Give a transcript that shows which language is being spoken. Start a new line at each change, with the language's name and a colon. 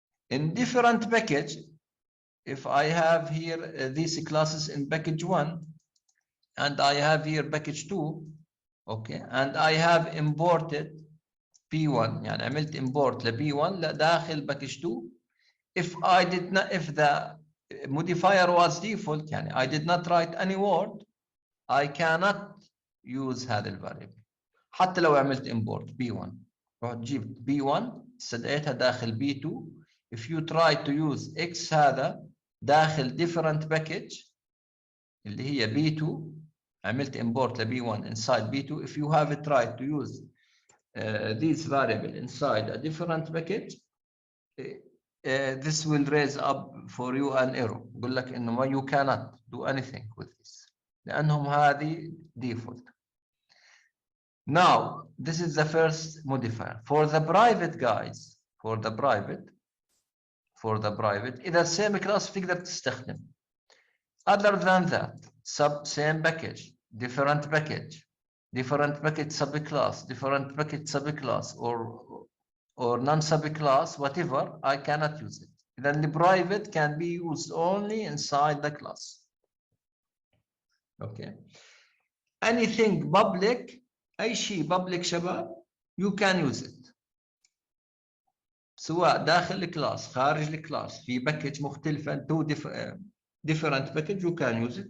English: In different package, if I have here these classes in package 1, and I have here package 2, okay, and I have imported p1,
Arabic: يعني عملت import ل p1 لداخل package 2.
English: If the modifier was default, يعني I did not write any word, I cannot
Arabic: use هذا الفاريبل. حتى لو عملت import b1 روح تجيب b1 استدعيتها داخل b2.
English: if you try to use x هذا داخل different package
Arabic: اللي هي b2 عملت import ل b1
English: inside b2. if you have tried to use this variable inside a different package this will raise up for you an error.
Arabic: يقول لك انه
English: you cannot do anything with this
Arabic: لانهم هذه
English: default. Now this is the first modifier. For the private guys, for the private إذا same class
Arabic: تقدر تستخدم.
English: Other than that, same package, different package subclass, different package subclass, or non-subclass, whatever, I cannot use it. Then the private can be used only inside the class. Okay. Anything public,
Arabic: أي شيء public شباب,
English: you can use it.
Arabic: سواء داخل الكلاس خارج الكلاس في باكج مختلفة
English: two different package you can use it.